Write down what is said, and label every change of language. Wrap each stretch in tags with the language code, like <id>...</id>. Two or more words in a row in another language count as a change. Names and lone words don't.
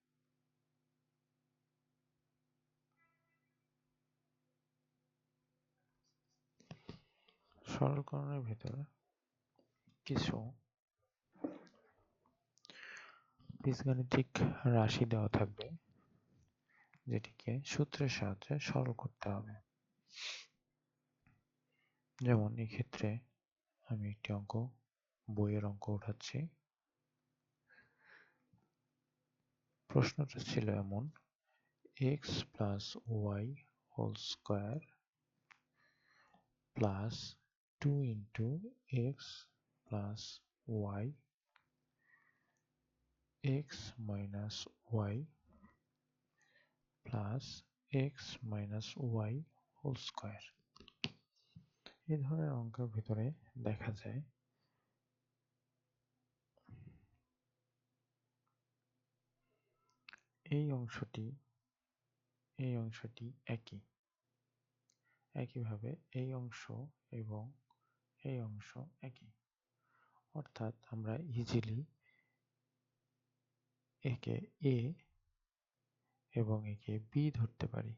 <bn>সরলকরণের ভিতরে কিছু বীজগাণিতিক রাশি দেওয়া থাকবে, যেটিকে সূত্রের সাহায্যে সরল করতে হবে। যেমন এক্ষেত্রে আমি একটি অঙ্ক, বইয়ের অঙ্ক উঠাচ্ছি। প্রশ্নটা ছিল এমন:</bn> <en>x plus y whole square plus 2 into x plus y x minus y plus x minus y whole square।</en> <bn>এই ধরনের অঙ্কের ভিতরে দেখা যায় এই অংশটি একইভাবে এই অংশ এবং এই অংশ একই, অর্থাৎ আমরা ইজিলি একে a এবং একে b ধরতে পারি।</bn>